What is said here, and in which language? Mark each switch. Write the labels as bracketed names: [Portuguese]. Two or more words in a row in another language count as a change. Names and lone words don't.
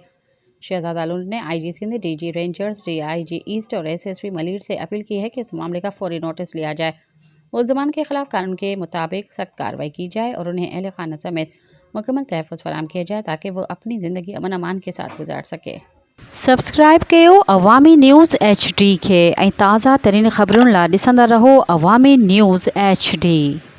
[Urdu] شہزادہ لنڈ نے آئی جی سندھ، ڈی جی رینجرز، ڈی آئی جی ایسٹ اور ایس ایس پی ملیر سے اپیل کی ہے کہ اس معاملے کا فوری نوٹس لیا جائے، ملزمان کے خلاف قانون کے مطابق سخت کارروائی کی جائے اور انہیں اہل خانہ سمیت مکمل تحفظ فراہم کیا جائے تاکہ وہ اپنی زندگی امن امان کے ساتھ گزار سکے۔ [Sindhi] سبسکرائب کयो عوامی نیوز HD کے ऐं ताज़ा तरीन ख़बरुनि लाइ ॾिसंदा रहो अवामी न्यूज़ HD।